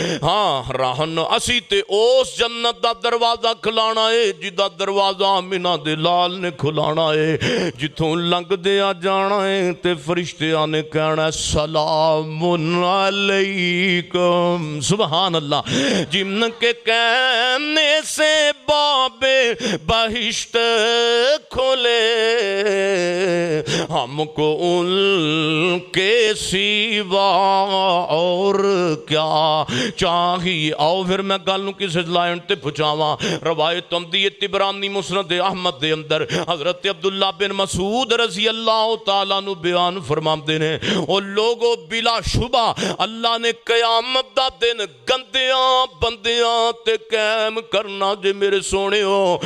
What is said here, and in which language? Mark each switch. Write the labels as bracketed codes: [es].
[pa] ہاں راہن اسی تے اس جنت دا دروازہ کھلانا ہے جدا دروازہ آمینہ دے لال نے کھلانا ہے. جتوں لنگ دیا جانا ہے تے فرشتیاں نے کہنا ہے سلام علیکم. سبحان اللہ. [ur] جن کے کہنے سے باب بہشت کھلے ہم کو ان کے سوا اور کیا چاہیے. [pa] آؤ پھر میں گل کسی لائن تے پہنچاواں. روایت آندی ہے طبرانی مسند احمد دے اندر حضرت عبداللہ بن مسعود رضی اللہ تعالیٰ نو بیان فرماندے نے او لوگو بلا شبہ اللہ نے قیامت دا دن گندیاں بندیاں تے قائم کرنا جے میرے سونے ہو.